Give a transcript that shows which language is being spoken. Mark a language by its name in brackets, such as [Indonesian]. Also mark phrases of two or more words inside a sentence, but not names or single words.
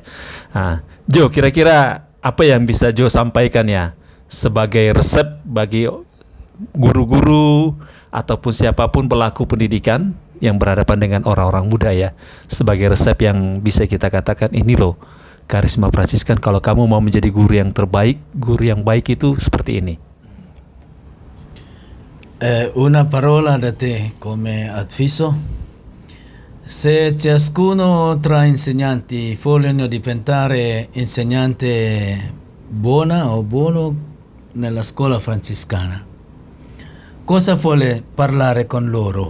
[Indonesian] Nah, Jo, kira-kira apa yang bisa Jo sampaikan ya sebagai resep bagi guru-guru ataupun siapapun pelaku pendidikan yang berhadapan dengan orang-orang muda ya, sebagai resep yang bisa kita katakan ini loh karisma Fransiskan, kalau kamu mau menjadi guru yang terbaik, guru yang baik itu seperti ini. [Italian] Una parola da te come avviso: se ciascuno tra insegnanti vogliono diventare insegnante buona o buono nella scuola francescana, cosa vuole parlare con loro?